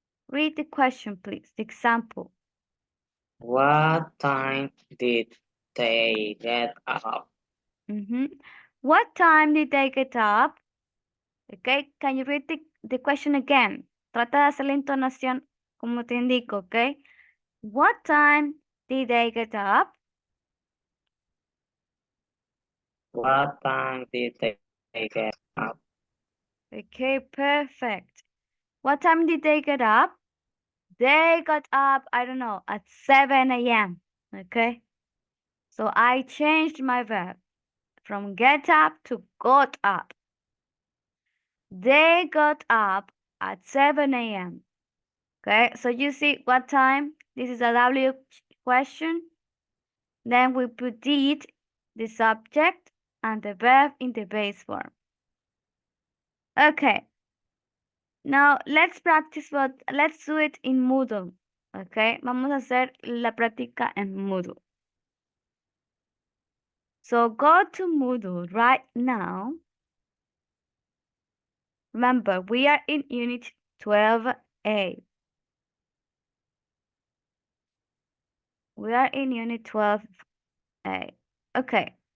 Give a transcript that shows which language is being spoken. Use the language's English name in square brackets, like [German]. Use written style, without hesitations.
[English] Read the question, please. The example. What time did they get up? What time did they get up? Okay, can you read the question again? [Spanish] Trata de hacer la entonación como te indico, okay? [English] What time did they get up? What time did they get up? Okay, perfect. What time did they get up? They got up, I don't know, at 7 a.m. Okay? So I changed my verb from get up to got up. They got up at 7 a.m. Okay, so you see what time? This is a W question. Then we put did, the subject, and the verb in the base form. Okay. Now let's practice let's do it in Moodle. [Spanish] Okay, vamos a hacer la práctica en Moodle. [English] So go to Moodle right now. Remember, we are in Unit 12A. We are in Unit 12A. Okay.